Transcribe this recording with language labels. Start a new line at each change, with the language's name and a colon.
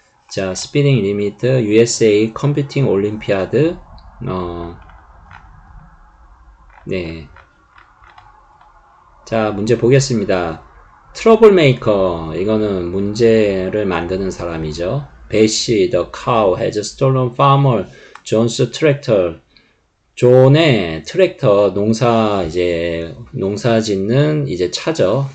English: 자, 스피딩 리미트 USA 컴퓨팅 올림피아드 네.
Korean: 자, 문제 보겠습니다. 트러블 메이커, 이거는 문제를 만드는 사람이죠.
English: 배시, the cow has stolen farmer John's tractor.
Korean: 존의 트랙터 농사 짓는 차죠.